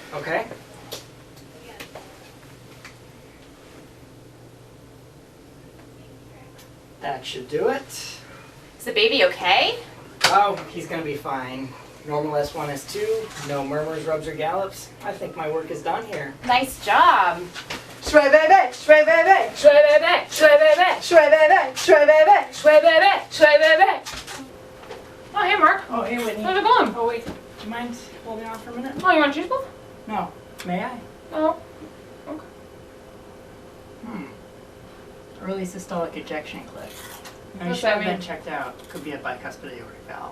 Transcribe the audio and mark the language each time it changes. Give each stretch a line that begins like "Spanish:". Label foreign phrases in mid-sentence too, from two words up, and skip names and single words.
English: Okay. That should do it. Is the baby okay? Oh, he's gonna be fine. Normal S1, S2, no murmurs, rubs, or gallops. I think my work is done here. Nice job. Shway baby, shway baby, Shway baby, shway baby, shway baby, shway baby. shway baby, shway baby. Oh, hey, Mark. Oh, hey, Whitney. How's it going? Oh, wait. Do you mind holding off for a minute? Oh, you want a cheese ball? No. May I? Oh. Early systolic ejection cliff. Now, you What's should that have been mean? checked out. Could be a bicuspid aortic valve.